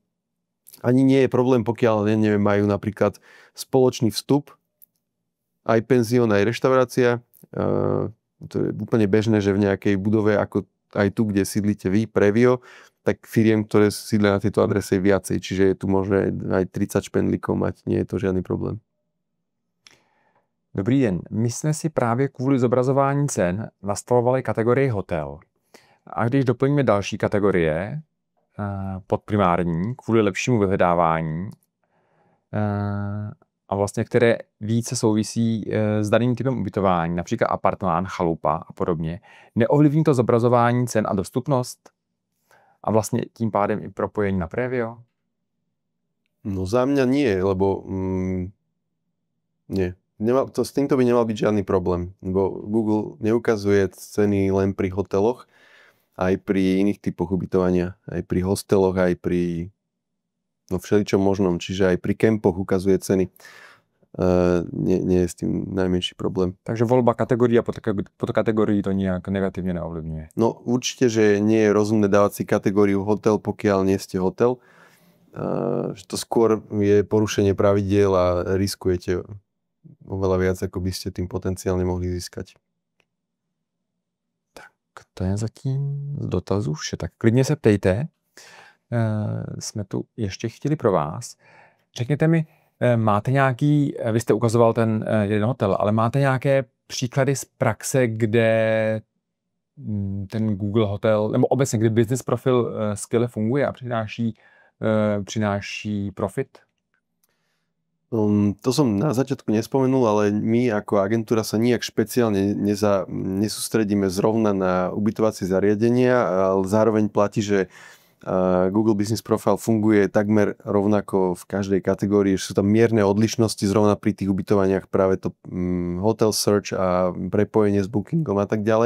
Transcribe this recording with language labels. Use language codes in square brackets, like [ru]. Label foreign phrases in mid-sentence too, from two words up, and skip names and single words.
[sk] Ani nie je problém, pokiaľ majú napríklad spoločný vstup, aj penzión, aj reštaurácia. To je úplne bežné, že v nejakej budove, ako aj tu, kde sídlite vy, Previo, tak firiem, ktoré sídlia na tejto adrese je viacej, čiže je tu možné aj 30 špendlíkov mať, nie je to žiadny problém. [cs] Dobrý den. My jsme si právě kvůli zobrazování cen nastavovali kategorii hotel. A když doplníme další kategorie pod primární, kvůli lepšímu vyhledávání, a vlastně které více souvisí s daným typem ubytování, například apartmán, chalupa a podobně, neovlivní to zobrazování cen a dostupnost? A vlastně tím pádem i propojení na Previo? [sk] No za mňa nie, lebo nie. S týmto by nemal byť žiadny problém, lebo Google neukazuje ceny len pri hoteloch, aj pri iných typoch ubytovania, aj pri hosteloch, aj pri všeličom možnom, čiže aj pri kempoch ukazuje ceny. Nie je s tým najmenší problém. Takže voľba kategórií a podkategórií to nejak negatívne neovlivňuje? No určite, že nie je rozumné dávať si kategóriu hotel, pokiaľ nie ste hotel. Že to skôr je porušenie pravidiel a riskujete oveľa viac, ako by ste tým potenciálne mohli získať. [cs] Tak to je zatím z dotazů vše. Tak klidně se ptejte. Jsme tu ještě chtěli pro vás. Řekněte mi, máte nějaký, vy jste ukazoval ten jeden hotel, ale máte nějaké příklady z praxe, kde ten Google hotel, nebo obecně, kde business profil skvěle funguje a přináší profit? [sk] To som na začiatku nespomenul, ale my ako agentúra sa nijak špeciálne nesústredíme zrovna na ubytovacie zariadenia, ale zároveň platí, že Google Business Profile funguje takmer rovnako v každej kategórii, že sú tam mierne odlišnosti zrovna pri tých ubytovaniach, práve to hotel search a prepojenie s bookingom a tak ďalej.